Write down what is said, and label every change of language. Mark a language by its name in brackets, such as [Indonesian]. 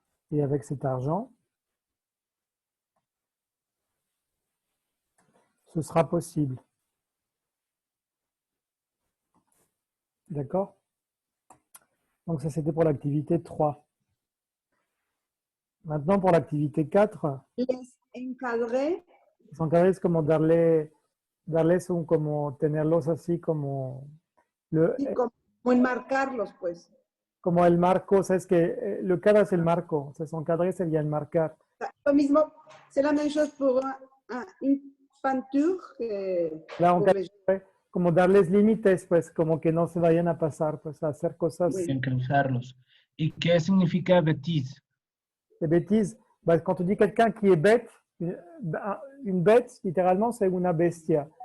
[French] Et avec cet argent, ce sera possible. D'accord? Donc ça, c'était pour l'activité 3. Maintenant, pour l'activité 4, Les encadrer. [Spanish] encadrer es como darles un, como tenerlos así como, Sí, como enmarcarlos, pues. como el marco, o sea, es que le cadre es el marco, o sea, encadrer sería enmarcar. Lo mismo, [French] c'est la même chose pour une peinture que [Spanish] Claro, [French] pour les... [Spanish] como darles límites, pues como que no se vayan a pasar, pues a hacer cosas [French] Oui. [Spanish] Encauzarlos. ¿Y qué significa bêtise? [French] de bêtises. Bah, quand on dit quelqu'un qui est bête, une bête, littéralement, c'est una bestia.